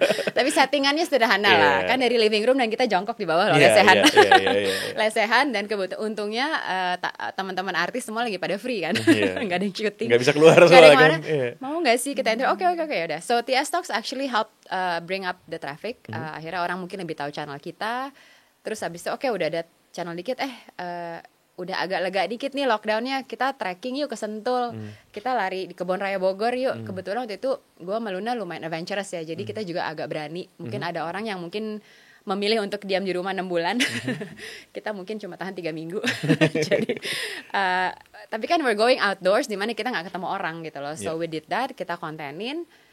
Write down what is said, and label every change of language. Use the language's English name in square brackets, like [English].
[Indonesian] Tapi settingannya sederhana lah, kan dari living room dan kita jongkok di bawah loh, lesehan. Lesehan dan untungnya teman-teman artis semua lagi pada free kan, nggak ada yang syuting, nggak bisa keluar soalnya kan. Mau nggak sih kita enter? Oke udah. [English] So TS Talks actually help bring up the traffic. [Indonesian] Akhirnya orang mungkin lebih tahu channel kita. Terus habis itu udah ada channel dikit, udah agak lega dikit nih lockdownnya, kita trekking yuk ke Sentul, kita lari di Kebun Raya Bogor yuk. Kebetulan waktu itu gue sama Luna lumayan adventurous ya, jadi kita juga agak berani. Mungkin ada orang yang mungkin memilih untuk diam di rumah 6 bulan, kita mungkin cuma tahan 3 minggu. Jadi tapi kan [English] we're going outdoors, [Indonesian] dimana kita nggak ketemu orang gitu loh. [English] So we did that, [Indonesian] kita kontenin.